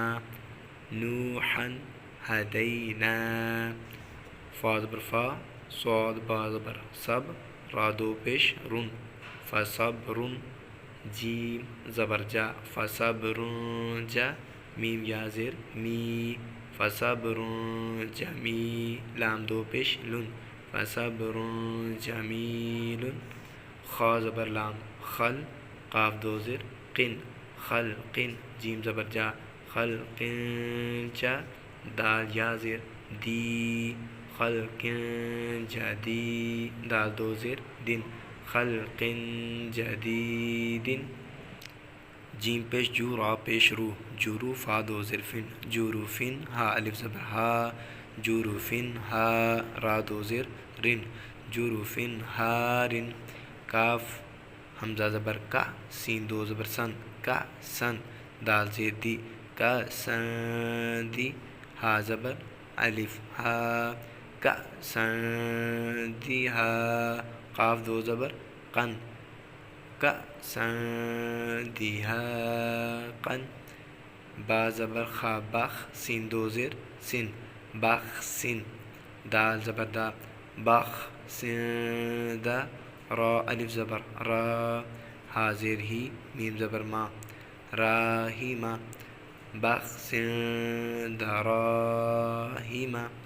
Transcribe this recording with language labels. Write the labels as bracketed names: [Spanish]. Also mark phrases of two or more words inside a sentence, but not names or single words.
[Urdu] نوحن ہدینا، فا زبر فا، صاد با زبر سب، را دو پیش رن، فصبر، جیم زبر جا، فصبر جا، میم یا زیر می، فصبر جمی، لام دو پیش لن، فصبر جمیل، خا زبر لام خل، قاف دو زیر قن، خلقن، جیم زبر جا، خلقن جا، دال یا زیر دی، خلقن جدی، دال دو زیر دن، خلقن جدیدن، جیم پیش جو، را پیش رو، جورو، فا دو زیر فن، جوروفن، ہا الف زبر ہا، جوروفن ہا، را دو زیر رن، جوروفن ہارن، کاف حمزہ زبر کا، سین دو زبر سن، کا سن، دال زیر دی، کا سن دی، ہا زبر الف ہا، کا سن دی ہا، قاف دو زبر قن، کا سن دی ہا قن، با زبر خا بخ، سین دو زیر سن، بخ سن، دال زبر دا، بخ سن دا، را الف زبر را، ہا زیر ہی، میم زبر ما، راہیما، بخ سن دراہیما،